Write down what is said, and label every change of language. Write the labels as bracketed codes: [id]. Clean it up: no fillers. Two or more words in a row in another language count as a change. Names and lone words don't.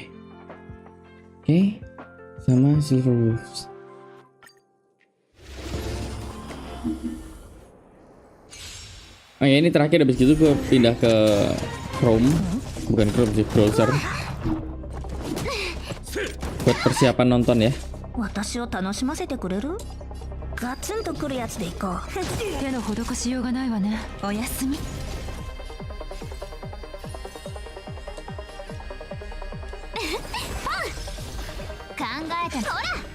[id] Oke, sama Silver Wolves. Oh ya, ini terakhir, habis gitu gue pindah ke Chrome. Bukan Chrome sih, browser. Buat persiapan nonton ya. [ja] 私を楽しませてくれる？ガツンとくるやつでいこう。手の施しようがないわね。おやすみ。考えた。ほら。